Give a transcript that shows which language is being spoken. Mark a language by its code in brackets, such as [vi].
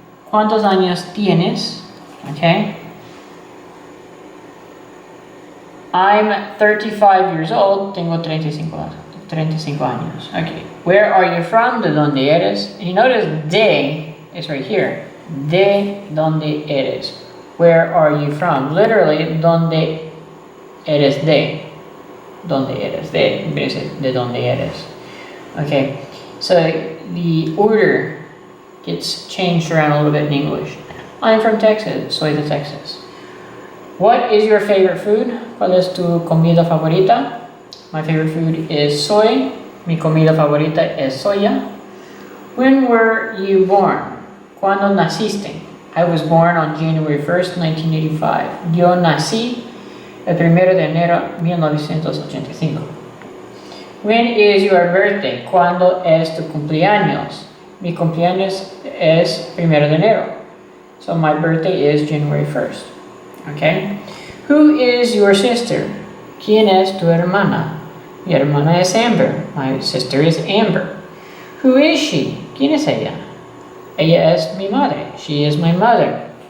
[es] ¿Cuántos años tienes? Okay. [en] I'm 35 years old. [es] Tengo 35 años. [en] Okay. Where are you from? [es] ¿De dónde eres? [en] You notice de is right here. [es] De dónde eres. [en] Where are you from? [es] Literally, ¿dónde eres de? ¿Dónde eres de? De dónde eres. Okay. [en] So the order gets changed around a little bit in English. I'm from Texas. [es] Soy de Texas. [en] What is your favorite food? [es] ¿Cuál es tu comida favorita? [en] My favorite food is soy. [es] Mi comida favorita es soya. [en] When were you born? [es] ¿Cuándo naciste? [en] I was born on January 1st, 1985. [es] Yo nací el 1 de enero de 1985. [en] When is your birthday? [es] ¿Cuándo es tu cumpleaños? Mi cumpleaños es 1 de enero. [en] So my birthday is January 1st. Okay? Who is your sister? [es] ¿Quién es tu hermana? Mi hermana es Amber. [en] My sister is Amber. Who is she? [es] ¿Quién es ella? Ella es mi madre. [en] She is my mother.